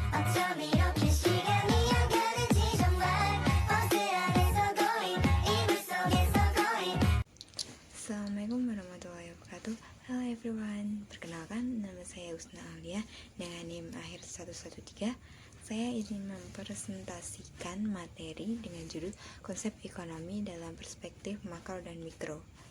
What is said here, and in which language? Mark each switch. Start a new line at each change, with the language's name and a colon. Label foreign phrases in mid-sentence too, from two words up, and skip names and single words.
Korean: 어쩜 이렇게 시간이 안 가는지 정말 버스 안에서 going 이불 속에서 going.
Arabic: السلام عليكم ورحمة الله وبركاته.
English: Hello everyone,
Indonesian: perkenalkan nama saya Usna Aulia dengan NIM akhir 113. Saya ingin mempresentasikan materi dengan judul konsep ekonomi dalam perspektif makro dan mikro.